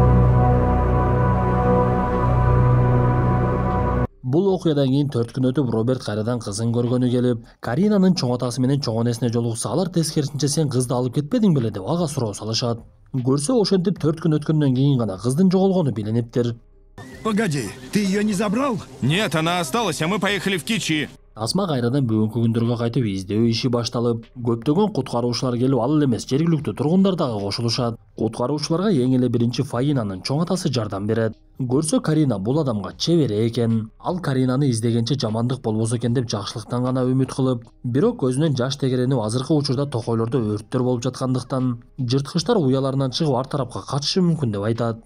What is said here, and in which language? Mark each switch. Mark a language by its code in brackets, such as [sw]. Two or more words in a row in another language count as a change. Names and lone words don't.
[ky] Бул окуядан кийин 4 күн өтүп, Роберт кайрадан кызын көргөнү келип, Каринанын чоң атасы менен чоң энесине жолугса, алар тескерисинче сен кызды алып кетпедиң беле деп ага суроо салышат. Көрсө ошентип 4 күн өткөндөн кийин гана кыздын жоголгону билиниптир. [ru] Погоди, ты ее не забрал? Нет, она осталась, а мы поехали в Кичи. [ky] Тасма кайрадан бүгүнкү күндөргө кайтып издөө иши башталып, көптөгөн куткаруучулар келип, ал эле эмес жергиликтүү тургундар дагы кошулушат. Куткаруучуларга эң эле биринчи Фаинанын чоң атасы жардам берет. Көрсө Карина бул адамга чебере экен. Ал Каринаны издегенче жамандык болбосо экен деп жакшылыктан гана үмүт кылып, бирок көзүнөн жаш тегеренип, азыркы учурда токойлордо өрттөр болуп жаткандыктан, жырткычтар уяларынан чыгып ар тарапка качышы мүмкүн деп айтат.